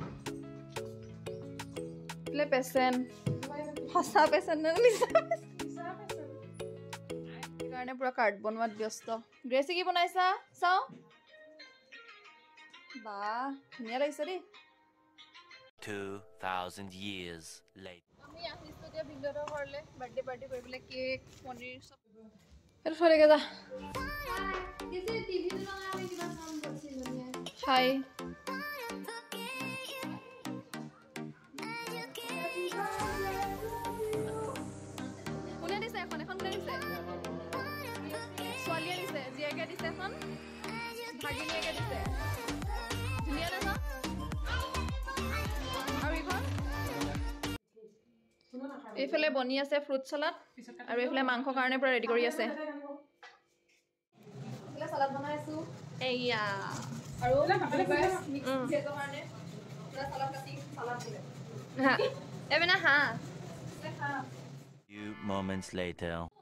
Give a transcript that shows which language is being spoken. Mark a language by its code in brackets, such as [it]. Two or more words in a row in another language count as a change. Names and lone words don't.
[as] এইফালে পেচেণ্ট, সঁচা পেচেণ্ট নে মিছা কাৰণে পুৰা কাৰ্ড বনোৱাত ব্যস্ত। গ্ৰেচি কি বনাইছা চাও? বাহ ধুনীয়া লাগিছে দেই। [en] 2000 years later [as] আমি আহিছো এতিয়া ভিন্দৰ ঘৰলে বাৰ্থডে কৰিবলৈ। কেক, পনীৰ সব এটা থৈ দে যা। [hi] किसी टीवी में लगा मैं कितना काम करती हूँ [as] হাই কোনে দিছে এখন কোনে দিছে? ছোৱালীয়ে দিছে, জীয়েকে দিছে এখন, ভাগিনীয়েকে দিছে। ধুনীয়া দেখা। আৰু এইখন এইফালে বনি আছে ফ্ৰুট চালাড, আৰু এইফালে মাংসৰ কাৰণে পুৰা ৰেডি কৰি আছে। এইফালে চালাড বনাইছো এয়া, আৰু ভেজৰ কাৰণে পুৰা চালাড কাটি চালাড দিলে। এবেনা হা [en] few moments later